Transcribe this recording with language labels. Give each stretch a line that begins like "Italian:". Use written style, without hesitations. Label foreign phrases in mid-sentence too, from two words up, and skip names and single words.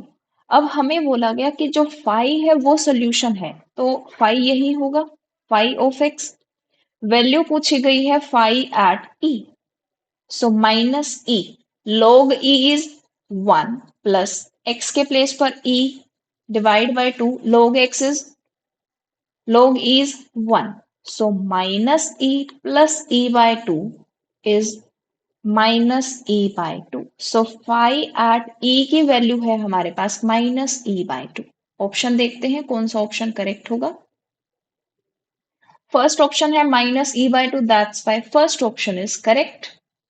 Hindi: अब हमें बोला गया कि जो फाई है वो सोल्यूशन है तो फाई यही होगा,
English: phi of x.
Hindi: वैल्यू पूछी गई है
English: phi at e. so minus e log e is 1 plus x के place पर e divide by 2 log e is 1. So minus e plus e by 2 is minus e by 2. So phi at e
Hindi: की वैल्यू है हमारे पास
English: minus e by 2.
Hindi: ऑप्शन देखते हैं कौन सा
English: option correct
Hindi: होगा.
English: first option है minus e by 2, that's why first option is correct.